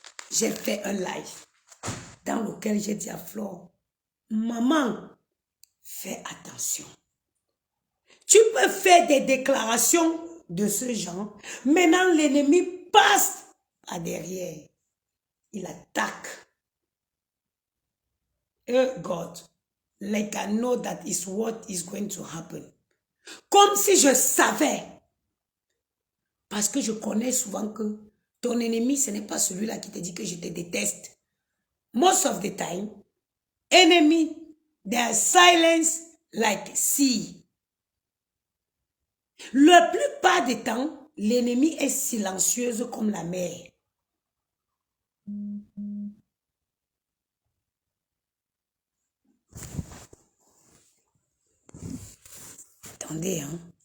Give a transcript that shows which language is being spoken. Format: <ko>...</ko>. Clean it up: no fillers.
<fr>J'ai fait un live dans lequel j'ai dit à Flore, maman, fais attention. Tu peux faire des déclarations de ce genre. Maintenant, l'ennemi passe à derrière. Il attaque.</fr> <en>Oh God, like I know that is what is going to happen.</en> <fr>Comme si je savais. Parce que je connais souvent que ton ennemi, ce n'est pas celui-là qui te dit que je te déteste.</fr> <en>Most of the time, enemy, they are silence like sea.</en> <fr>La plupart du temps, l'ennemi est silencieuse comme la mer. Attendez, hein.</fr>